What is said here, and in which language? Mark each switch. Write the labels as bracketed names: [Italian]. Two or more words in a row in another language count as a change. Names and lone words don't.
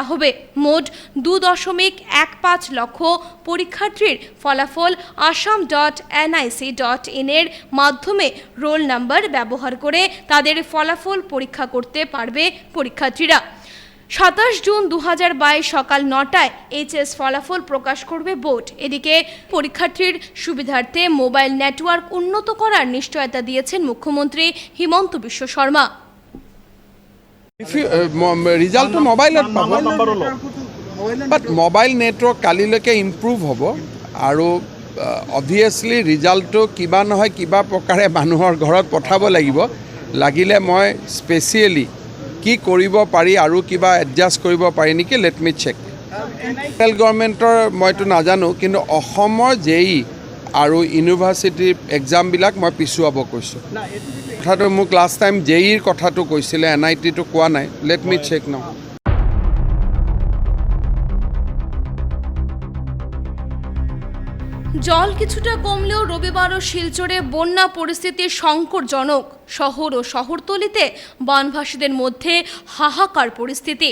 [Bangla] হবে মোট 2.15 লক্ষ পরীক্ষার্থীর ফলাফল assam.nic.in এর মাধ্যমে [English] roll number [Bangla] ব্যবহার করে তাদের ফলাফল পরীক্ষা করতে পারবে পরীক্ষার্থীরা 27 জুন 2022 সকাল 9টায় এইচএস ফলাফল প্রকাশ করবে বোর্ড এদিকে পরীক্ষার্থীর সুবিধার্থে [English] mobile network [Bangla] উন্নত করার নিশ্চয়তা দিয়েছেন মুখ্যমন্ত্রী হিমন্ত বিশ্ব শর্মা [Assamese] ৰিজাল্টটো মোবাইলত পাব বাট [English] mobile network [Assamese] কালিলৈকে ইম্প্ৰুভ হ'ব আৰু অবভিয়াছলি ৰিজাল্টটো কিবা নহয় কিবা প্ৰকাৰে মানুহৰ ঘৰত পঠাব লাগিব লাগিলে মই স্পেচিয়েলি কি কৰিব পাৰি আৰু কিবা এডজাষ্ট কৰিব পাৰি নেকি [English] let me check central government [Assamese] মইতো নাজানো কিন্তু অসমৰ JEE আৰু ইউনিভাৰ্চিটিৰ এক্সামবিলাক মই পিছুৱাব কৈছোঁ। কথাটো মোক [English] last time [Assamese] জেইৰ কথাটো কৈছিলে, NITটো কোৱা নাই। [English] let me check now. [Bangla] জল কিছুটা কমলেও রবিবারও শিলচরে বন্যা পরিস্থিতি সংকটজনক। শহর ও শহরতলিতে বানভাসীদের মধ্যে হাহাকার পরিস্থিতি।